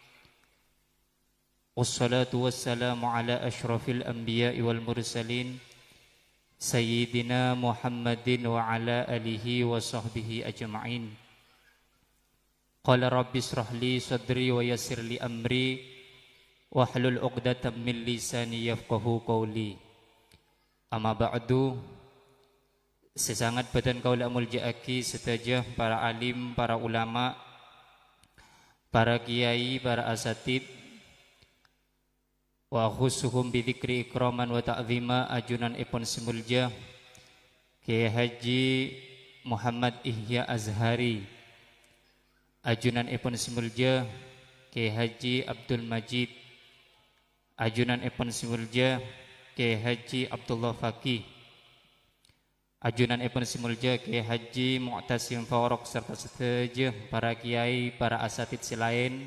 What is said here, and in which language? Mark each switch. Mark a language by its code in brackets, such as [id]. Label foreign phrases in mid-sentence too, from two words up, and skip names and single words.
[ar] والصلاة والسلام على أشرف الأنبياء والمرسلين سيدنا محمد وعلى آله وصحبه أجمعين. قال رب اشرح لي صدري ويسر لي أمري واحلل عقدة من لساني يفقهوا قولي. أما بعد. [mad] Sesangat badan kaula muljaaki setajah para alim, para ulama, para kiai, para asatid, [ar] وخصوصهم بذكر إكراما وتعظيما [mad] ajunan ipun simulja Kiai Haji Muhammad Ihya Azhari, ajunan ipun simulja Kiai Haji Abdul Majid, ajunan ipun simulja Kiai Haji Abdullah Faqih, ajunan ipun simulja Kiai Haji Mu'tasim Farouk, serta setajah para kiai, para asatid silain.